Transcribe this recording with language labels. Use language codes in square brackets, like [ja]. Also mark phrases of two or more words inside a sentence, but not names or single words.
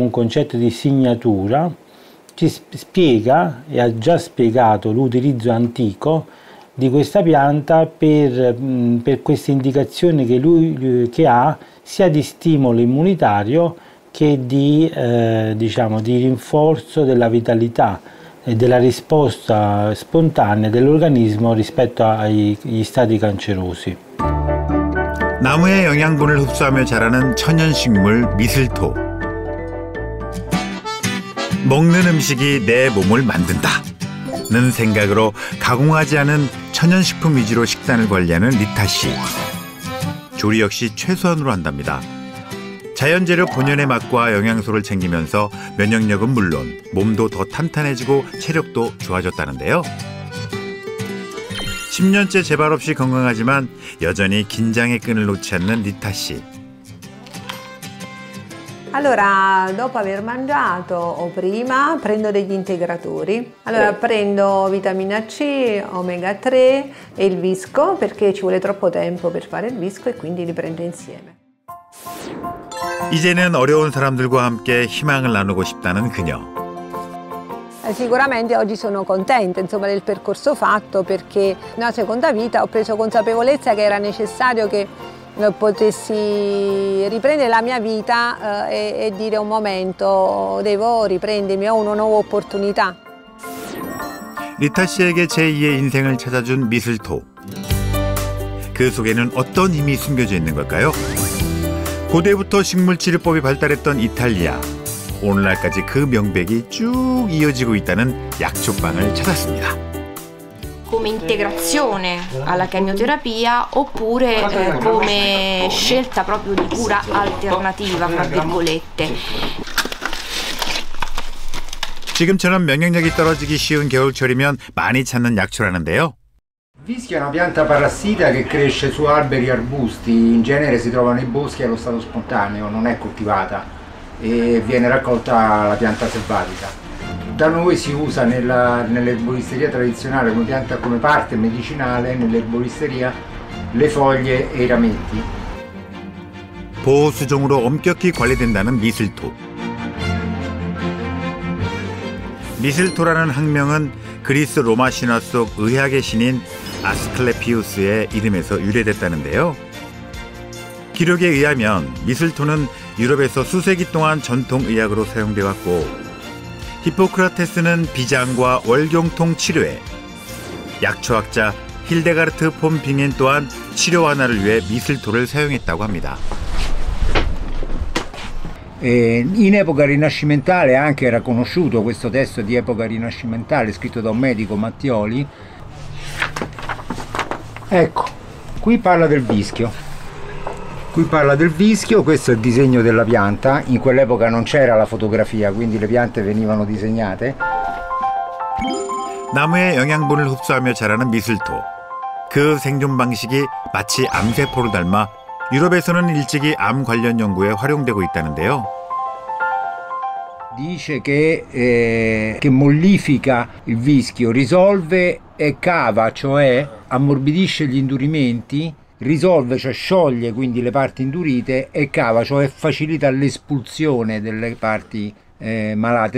[it] un concetto di signatura, ci spiega e ha già spiegato l'utilizzo antico di questa pianta per queste indicazioni che ha sia di stimolo immunitario che di rinforzo della vitalità e della risposta spontanea dell'organismo rispetto agli stati cancerosi. [ko] 나무의 영양분을 흡수하며 자라는 천연식물 미슬토. 먹는 음식이 내 몸을 만든다는 생각으로 가공하지 않은 천연식품 위주로 식단을 관리하는 리타 씨. 조리 역시 최소한으로 한답니다. 자연재료 본연의 맛과 영양소를 챙기면서 면역력은 물론 몸도 더 탄탄해지고 체력도 좋아졌다는데요. 10년째 재발 없이 건강하지만 여전히 긴장의 끈을 놓지 않는 리타 씨. [it] Allora, dopo aver mangiato o prima prendo degli integratori. Allora prendo vitamina C, omega 3 e il Visco perché ci vuole troppo tempo per fare il Visco e quindi li prendo insieme. [ko] 이제는 어려운 사람들과 함께 희망을 나누고 싶다는 그녀. [it] Sicuramente oggi sono contenta del percorso fatto perché nella seconda vita ho preso consapevolezza che era necessario che potessi riprendere la mia vita e dire un momento devo riprendermi, ho una nuova opportunità. [ko] 리타 씨에게 제2의 인생을 찾아준 미슬토. 그 속에는 어떤 힘이 숨겨져 있는 걸까요? 고대부터 식물치료법이 발달했던 이탈리아. 오늘날까지 그 명백이 쭉 이어지고 있다는 약초방을 찾았습니다. [it] Come integrazione alla chemioterapia oppure come scelta proprio di cura alternativa, tra virgolette. [ko] 지금처럼 면역력이 떨어지기 쉬운 겨울철이면 많이 찾는 약초라는데요. [it] Vischio è una pianta parassita che cresce su alberi e arbusti, in genere si trova nei boschi allo stato spontaneo, non è coltivata e viene raccolta la pianta selvatica. Da noi si usa nell'erboristeria tradizionale come pianta come parte medicinale, nell'erboristeria le foglie e i rametti. [ko] 보호수종으로 엄격히 관리된다는 미슬토. 미슬토라는 학명은 그리스 로마 신화 속 의학의 신인 아스클레피우스의 이름에서 유래됐다는데요. 기록에 의하면 미슬토는 유럽에서 수세기 동안 전통 의학으로 사용돼 왔고, 히포크라테스는 비장과 월경통 치료에, 약초학자 힐데가르트 폰 빙엔 또한 치료 완화를 위해 미슬토를 사용했다고 합니다. [it] In epoca rinascimentale anche era conosciuto questo testo di epoca rinascimentale scritto da un medico, Mattioli. Ecco, qui parla del vischio. Qui parla del vischio, questo è il disegno della pianta. In quell'epoca non c'era la fotografia, quindi le piante venivano disegnate. [ko] 나무의 영양분을 흡수하며 자라는 미슬토. 그 생존 방식이 마치 암세포를 닮아 유럽에서는 일찍이 암 관련 연구에 활용되고 있다는데요. [it] Dice che mollifica il vischio, risolve e cava, cioè ammorbidisce gli indurimenti, risolve, cioè scioglie quindi le parti indurite, e cava, cioè facilita l'espulsione delle parti malate.